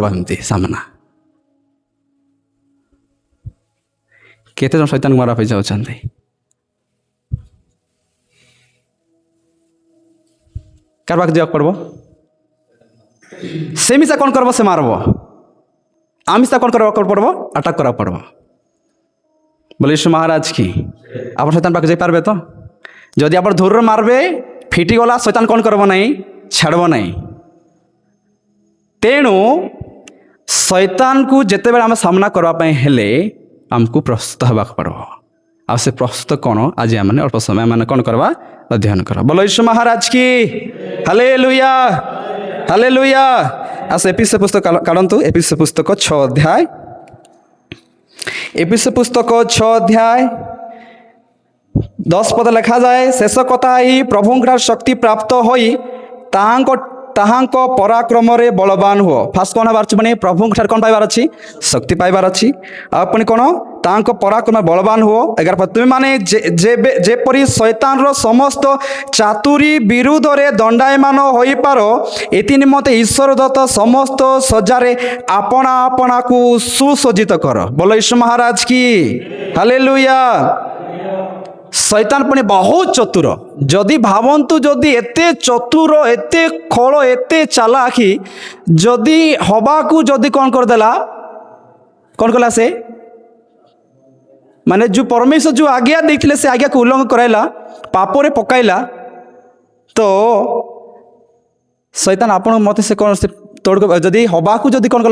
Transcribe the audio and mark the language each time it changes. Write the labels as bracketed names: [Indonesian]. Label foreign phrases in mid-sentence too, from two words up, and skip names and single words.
[Odia] ଏମିତି ସାମନା। କେତେ ଜଣ ଶୈତାନକୁ ମାରବା ପାଇଁ ଯାଉଛନ୍ତି? କାହାର ପାଖକୁ ଯିବାକୁ ପଡ଼ିବ? ସେ ମିଶା କ'ଣ କରିବ? ସେ ମାରବ। ଆମିଷା କ'ଣ କରିବାକୁ ପଡ଼ିବ? ଆଟାକ୍ କରିବାକୁ ପଡ଼ିବ। ବୋଲେ [Hindi] यीशु महाराज की। [Odia] ଆପଣ ଶୈତାନ ପାଖକୁ ଯାଇପାରିବେ ତ? ଯଦି ଆପଣ ଦୂରରେ ମାରବେ, ଫିଟିଗଲା, ଶୈତାନ କ'ଣ କରିବ ନାହିଁ? ଛାଡ଼ିବ ନାହିଁ। ତେଣୁ ଶୈତାନକୁ ଯେତେବେଳେ ଆମେ ସାମ୍ନା କରିବା ପାଇଁ ହେଲେ ଆମକୁ ପ୍ରସ୍ତୁତ ହେବାକୁ ପଡ଼ିବ। ଆଉ ସେ ପ୍ରସ୍ତୁତ କ'ଣ? ଆଜି ଆମେ ଅଳ୍ପ ସମୟ ମାନେ କ'ଣ କରିବା? ଅଧ୍ୟୟନ କରିବା। ବୋଲେ [Hindi] यीशु महाराज की। [Odia] ହାଲେଲୁୟା ହାଲେଲୁୟା। ଆସ ଏପିସି ପୁସ୍ତକ କାଢ଼ନ୍ତୁ। ଏପିସି ପୁସ୍ତକ 6 ଅଧ୍ୟାୟ। ଏପିସି ପୁସ୍ତକ 6 ଅଧ୍ୟାୟ 10 ପଦ ଲେଖାଯାଏ, ଶେଷ କଥା ଏହି ପ୍ରଭୁଙ୍କର ଶକ୍ତି ପ୍ରାପ୍ତ ହୋଇ ତାହାଙ୍କ ପରାକ୍ରମରେ ବଳବାନ ହୁଅ। ଫାଷ୍ଟ କ'ଣ ହେବାର ଅଛି? ମାନେ ପ୍ରଭୁଙ୍କ ଠାରୁ କ'ଣ ପାଇବାର ଅଛି? ଶକ୍ତି ପାଇବାର ଅଛି। ଆଉ ପୁଣି କ'ଣ? ତାଙ୍କ ପରାକ୍ରମରେ ବଳବାନ ହୁଅ। 11 ପଦ, ତୁମେମାନେ ଯେପରି ଶୈତାନର ସମସ୍ତ ଚାତୁରୀ ବିରୁଦ୍ଧରେ ଦଣ୍ଡାୟମାନ ହୋଇପାର, ଏଥି ନିମନ୍ତେ ଈଶ୍ୱର ଦତ୍ତ ସମସ୍ତ ସଜ୍ଜାରେ ଆପଣା ଆପଣାକୁ ସୁସଜ୍ଜିତ କର। ବୋଲ [Hindi] यीशु महाराज की। [Odia] ହାଲେଲୁୟା। ଶୈତାନ ପୁଣି ବହୁତ ଚତୁର। ଯଦି ଭାବନ୍ତୁ, ଯଦି ଏତେ ଚତୁର, ଏତେ ଖଳ, ଏତେ ଚାଲାକି, ଯଦି ହବାକୁ ଯଦି କ'ଣ କରିଦେଲା? କ'ଣ କଲା ସେ? ମାନେ ଯେଉଁ ପରମେଶ୍ୱର ଯେଉଁ ଆଜ୍ଞା ଦେଇଥିଲେ ସେ ଆଜ୍ଞାକୁ ଉଲ୍ଲଙ୍ଘନ କରାଇଲା, ପାପରେ ପକାଇଲା, ତ ଶୈତାନ ଆପଣଙ୍କୁ ମୋତେ ସେ କ'ଣ ସେ ତୋଡ଼ ଯଦି ହବାକୁ ଯଦି କ'ଣ କଲା?